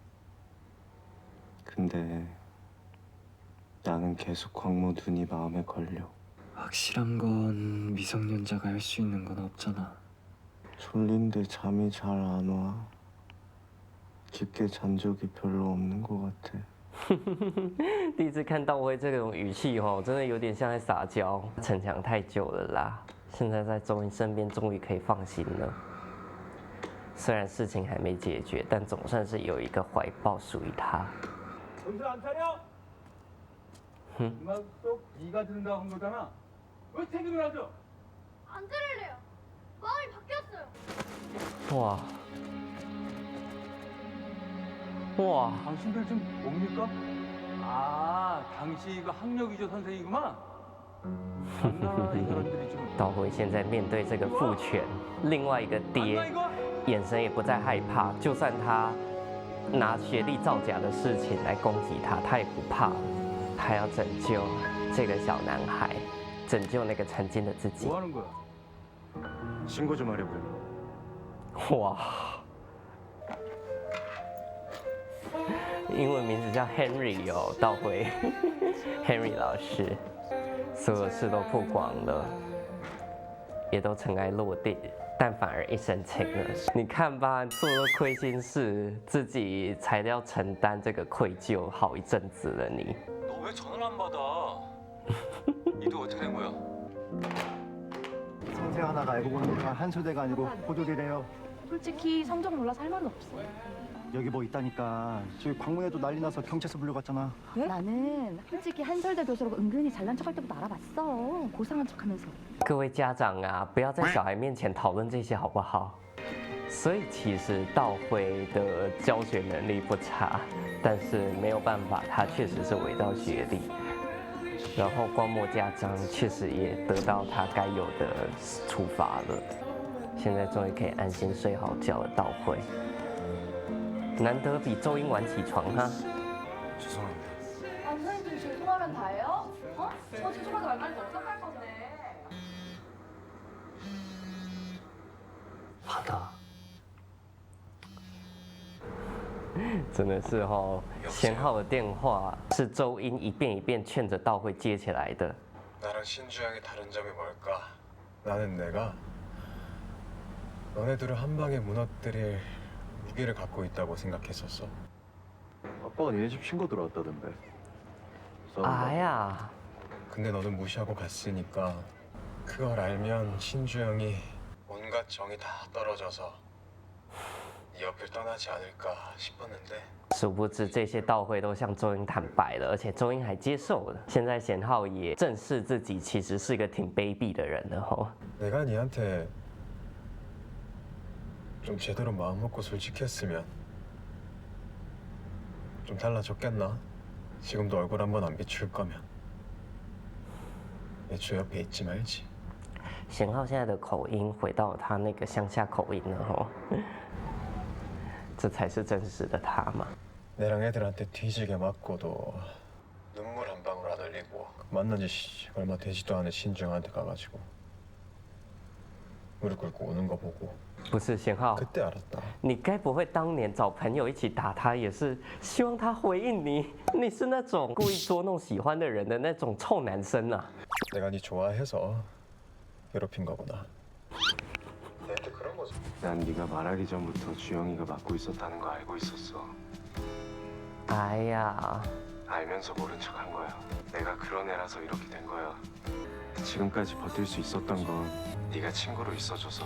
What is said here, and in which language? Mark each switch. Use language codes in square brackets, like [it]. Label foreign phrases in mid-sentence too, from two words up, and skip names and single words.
[ko] 근데 나는 계속 광모 눈이 마음에 걸려. 확실한 건 미성년자가 할 수 있는 건 없잖아. 졸린데 잠이 잘 안 와. 깊게 잔 적이 별로 없는 것 같아. [zh] 第一次看道辉这种语气哦，真的有点像在撒娇。逞强太久了啦，现在在周英身边，终于可以放心了。虽然事情还没解决，但总算是有一个怀抱属于他。 [ko] 정신 안 차려? 중학속 네가 들은다고 한 거잖아. 왜 책임을 하죠? 안 들을래요. 마음이 바뀌었어요. 哇哇！ 당신들 지금 뭡니까? 아, 당시가 학력위조 선생이구만. 장난하나 이 사람들이 지금. [zh] 道辉现在面对这个父权，另外一个 [ko] 맞나 [zh] 爹， [ko] 이거? [zh] 眼神也不再害怕，就算他拿学历造假的事情来攻击他，他也不怕了。他要拯救这个小男孩，拯救那个曾经的自己。 [ko] 뭐 하는 거야? 신고 좀 하려고요. [zh] 哇！英文名字叫 Henry 哦，道辉 Henry 老师，所有事都曝光了，也都尘埃落定。但反而一身轻了，你看吧，做了亏心事，自己才要承担这个愧疚好一阵子了你。 [ko] 너 왜 전화를 안 받아? 니도 어떻게 된 거야? 성세 하나가 알고 보니까 한소대가 아니고 호돌이래요. 솔직히 성적 몰라서 할 말은 없어. 여기 뭐 있다니까. 저기 광문에도 난리 나서 경찰서 불려갔잖아. 나는 솔직히 한설대 교수라고 은근히 잘난 척할 때부터 알아봤어. 고상한 척하면서. [zh] 各位家长啊，不要在小孩面前讨论这些好不好？所以其实道辉的教学能力不差，但是没有办法，他确实是伪造学历。然后光墨家章确实也得到他该有的处罚了，现在终于可以安心睡好觉了。道辉，难得比周英晚起床哈。 [ko] 죄송합니다. 선생님 죄송하면 다예요? 어? 저 죄송하지 말까지 어떡할 건데? [zh] 好的。真的是哦，贤浩的电话是周英一遍一遍劝着道辉接起来的。 [ko] 나랑 신주영의 다른 점이 뭘까? 나는 내가 너네들을 한 방에 무너뜨릴 무기를 갖고 있다고 생각했었어. 아빠가 니네 집 신고 들어왔다던데. [zh] 哎呀， [ko] 근데 너는 무시하고 갔으니까 그걸 알면 신주영이 온갖 정이 다 떨어져서 네 옆을 떠나지 않을까 싶었는데 [zh] 殊不知这些道辉都向周英坦白了，而且周英还接受了。现在贤浩也正视自己其实是一个挺卑鄙的人了吼。 [ko] 내가 니한테 좀 제대로 마음 먹고 솔직했으면 좀 달라졌겠나? 지금도 얼굴 한번 안 비출 거면 내 주 옆에 있지 말지. [zh] 贤浩现在的口音回到了他那个乡下口音了吼，这才是真实的他嘛。 [ko] 내랑 애들한테 뒤지게 맞고도 눈물 한 방울 안 흘리고 만난 지 얼마 되지도 않은 신주영한테 가가지고 무릎 꿇고 우는 거 보고 [zh] 不是贤浩， [ko] 그때 알았다. [zh] 你该不会当年找朋友一起打他，也是希望他回应你？你是那种故意捉弄喜欢的人的那种臭男生啊！ [ko] 내가 니 좋아해서 괴롭힌 거구나. 얘한테 그런 거지. 난 네가 말하기 전부터 주영이가 맡고 있었다는 거 알고 있었어. [zh] 哎呀， [ko] 알면서 모른 척한 거야. 내가 그런 애라서 이렇게 된 거야. 지금까지 버틸 수 있었던 건 네가 친구로 있어줘서.